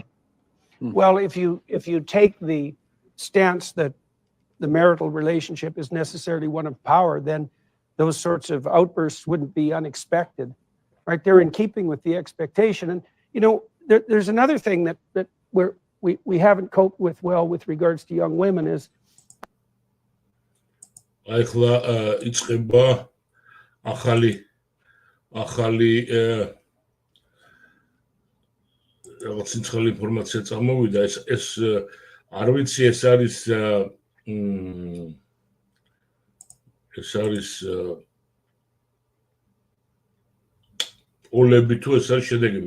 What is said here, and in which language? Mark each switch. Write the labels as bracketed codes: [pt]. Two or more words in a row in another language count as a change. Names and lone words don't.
[en] Well, if you take the stance that the marital relationship is necessarily one of power, then those sorts of outbursts wouldn't be unexpected, right? They're in keeping with the expectation. And, there's another thing that we haven't coped with well with regards to young women is [ka] iწყება ახალი რაღაც ინცხალი ინფორმაცია წამოვიდა. ეს არ ვიცი, ეს არის პოლები თუ ეს არის შედეგები.